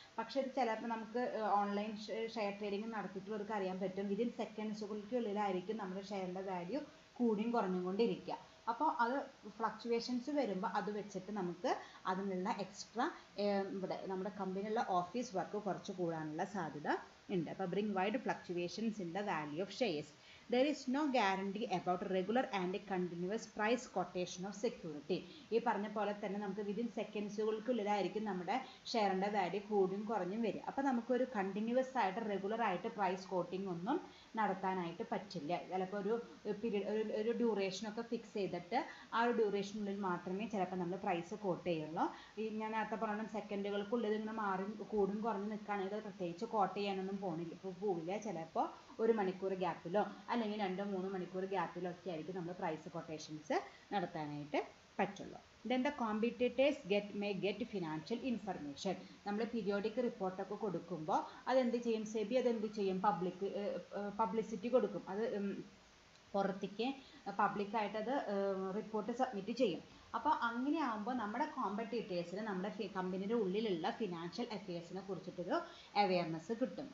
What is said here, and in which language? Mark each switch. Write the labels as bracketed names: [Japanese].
[Malayalam] പക്ഷേ ഇത് ചിലപ്പോൾ നമുക്ക് ഓൺലൈൻ ഷെയർ ട്രേഡിംഗ് നടത്തിയിട്ടുള്ളവർക്ക് അറിയാൻ പറ്റും, വിതിൻ സെക്കൻഡ്സുകൾക്കുള്ളിലായിരിക്കും നമ്മുടെ ഷെയറിൻ്റെ വാല്യൂ കൂടിയും കുറഞ്ഞും കൊണ്ടിരിക്കുക. അപ്പോൾ അത് ഫ്ലക്ച്വേഷൻസ് വരുമ്പോൾ അത് വെച്ചിട്ട് നമുക്ക് അതിനുള്ള എക്സ്ട്രാ ഇവിടെ നമ്മുടെ കമ്പനിയിലുള്ള ഓഫീസ് വർക്ക് കുറച്ച് കൂടാനുള്ള സാധ്യത ഉണ്ട്. [English] അപ്പോൾ bring wide fluctuations in the value of shares. There is no guarantee about regular and continuous price quotation of security. [Malayalam] ഈ പറഞ്ഞ പോലെ തന്നെ നമുക്ക് വിതിൻ സെക്കൻഡ്സുകൾക്കുള്ളിലായിരിക്കും നമ്മുടെ ഷെയറിൻ്റെ വാല്യൂ കൂടിയും കുറഞ്ഞും വരിക. അപ്പോൾ നമുക്കൊരു കണ്ടിന്യൂസ് ആയിട്ട് റെഗുലർ ആയിട്ട് പ്രൈസ് കോട്ടിംഗ് ഒന്നും നടത്താനായിട്ട് പറ്റില്ല. ചിലപ്പോൾ ഒരു പീരീഡ് ഒരു ഡ്യൂറേഷനൊക്കെ ഫിക്സ് ചെയ്തിട്ട് ആ ഒരു ഡ്യൂറേഷനുള്ളിൽ മാത്രമേ ചിലപ്പോൾ നമ്മൾ പ്രൈസ് കോട്ട് ചെയ്യുള്ളൂ. ഈ ഞാൻ നേരത്തെ പറഞ്ഞ സെക്കൻഡുകൾക്കുള്ളിൽ ഇങ്ങനെ മാറി കൂടും കുറഞ്ഞ് നിൽക്കുകയാണെങ്കിൽ പ്രത്യേകിച്ച് കോട്ട് ചെയ്യാനൊന്നും പോവില്ല. ചിലപ്പോൾ 1 മണിക്കൂർ ഗ്യാപ്പിലോ അല്ലെങ്കിൽ 2-3 മണിക്കൂർ ഗ്യാപ്പിലോ ഒക്കെ ആയിരിക്കും നമ്മൾ പ്രൈസ് കൊട്ടേഷൻസ് നടത്താനായിട്ട് പറ്റുള്ളൂ. [English] Then the competitors may get financial information. [Malayalam] നമ്മൾ പീരിയോഡിക് റിപ്പോർട്ടൊക്കെ കൊടുക്കുമ്പോൾ അതെന്ത് ചെയ്യും? സെബി അതെന്ത് ചെയ്യും? പബ്ലിസിറ്റി കൊടുക്കും. അത് പുറത്തേക്ക് പബ്ലിക്കായിട്ട് അത് റിപ്പോർട്ട് സബ്മിറ്റ് ചെയ്യും. അപ്പോൾ അങ്ങനെ ആകുമ്പോൾ നമ്മുടെ കോമ്പറ്റീറ്റേഴ്സിന് നമ്മുടെ കമ്പനിയുടെ ഉള്ളിലുള്ള ഫിനാൻഷ്യൽ അഫെയർസിനെ കുറിച്ചിട്ടൊരു അവയർനെസ് കിട്ടും.